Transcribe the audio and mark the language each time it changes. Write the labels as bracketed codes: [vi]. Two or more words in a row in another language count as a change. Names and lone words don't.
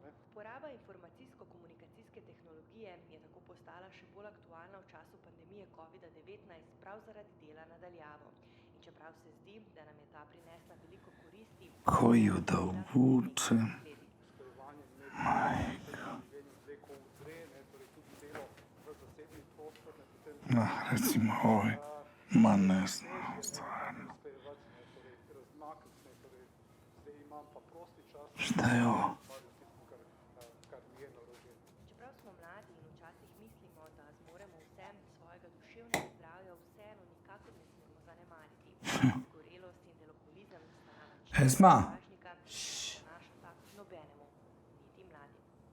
[sl] Uporaba informacijsko-komunikacijske tehnologije je tako postala še bolj aktualna v času pandemije COVID-19 prav zaradi dela nadaljavo. In čeprav se zdi, da nam je ta prinesla veliko koristi, [bs] Koju da obučem? Recimo ovaj. Ma ne znam, stvarno. Šta je ovo? [sl] Čeprav smo mladi in včasih mislimo, da zmoremo vse, svojega duševnega zdravja vseeno nikakor ne smemo zanemariti. Zgorelost in deloholizem sta nama Esma. važnika, ki ne prenašata nobenemu, niti mladim.